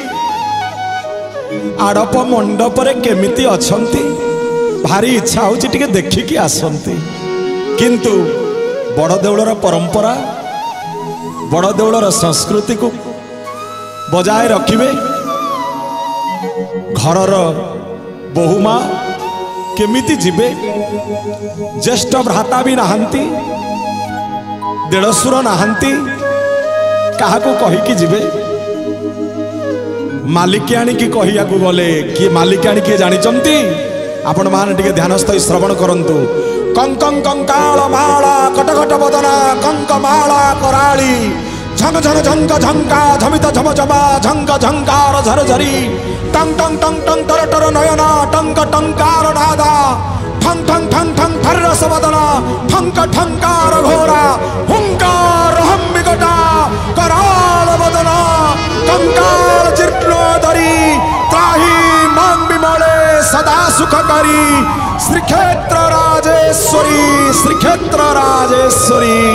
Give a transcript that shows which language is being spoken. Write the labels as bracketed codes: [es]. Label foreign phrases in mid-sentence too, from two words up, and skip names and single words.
[or] ଆଡ଼ପ ମଣ୍ଡପରେ କେମିତି ଅଛନ୍ତି ଭାରି ଇଚ୍ଛା ହେଉଛି ଟିକେ ଦେଖିକି ଆସନ୍ତି କିନ୍ତୁ ବଡ଼ ଦେଉଳର ପରମ୍ପରା ବଡ଼ ଦେଉଳର ସଂସ୍କୃତିକୁ ବଜାୟ ରଖିବେ ଘରର ବହୁମା କେମିତି ଯିବେ ଜ୍ୟେଷ୍ଠ ଭ୍ରାତା ଭି ନାହାନ୍ତି ଦେଢ଼ଶୁର ନାହାନ୍ତି କାହାକୁ କହିକି ଯିବେ ମାଳିକାଣୀ କି କହିଆକୁ ଗଲେ କି ମାଳିକାଣୀ କିଏ ଜାଣିଛନ୍ତି ଆପଣ ମାନେ ଟିକେ ଧ୍ୟାନସ୍ଥ ଶ୍ରବଣ କରନ୍ତୁ କଙ୍କଂ [sa] कंकाल माला कटकट बदना कंक माला कराली झंग झंग झंग झंका झमित झम झमा झंग झंकार झर झरी टंग टंग टंग टंग तर तर नयना टंक टंकार नादा ठंग ठंग ठंग ठंग थर्रस बदना ठंक ठंकार घोरा हुंकार हम विकटा कराल बदना कंकाल जीर्णोदरी त्राही मां विमले सदा सुखकरी श्रीक्षेत्र राजेश्वरी